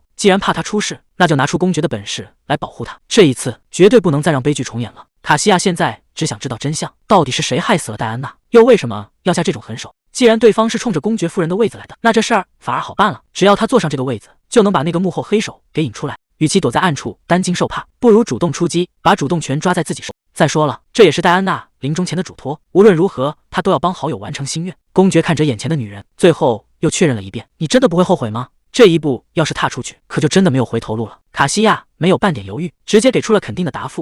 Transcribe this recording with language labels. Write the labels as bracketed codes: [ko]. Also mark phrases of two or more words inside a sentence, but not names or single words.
[zh] 既然怕他出事，那就拿出公爵的本事來保護他。這一次絕對不能再讓悲劇重演了。卡西亞現在只想知道真相，到底是誰害死了戴安娜，又為什麼要下這種狠手？既然對方是衝着公爵夫人的位子來的，那這事兒反而好辦了，只要他坐上這個位子，就能把那個幕後黑手給引出來。與其躲在暗處擔驚受怕，不如主動出擊，把主動權抓在自己手。再說了，這也是戴安娜臨終前的囑托，無論如何他都要幫好友完成心願。公爵看着眼前的女人，最後又確認了一遍，你真的不會後悔嗎？這一步要是踏出去，可就真的沒有回頭路了。卡西亞沒有半點猶豫，直接給出了肯定的答覆。